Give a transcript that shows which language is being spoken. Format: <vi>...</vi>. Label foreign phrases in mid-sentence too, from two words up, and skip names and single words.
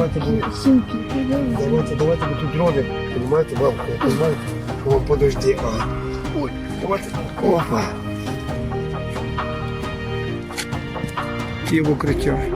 <uk>сумки. Давайте ми тут дрони,</uk> <ru>понимаете, мамка, я понимаю, о, подожди, ой, давайте, опа.</ru> <uk>І в укриття.</uk>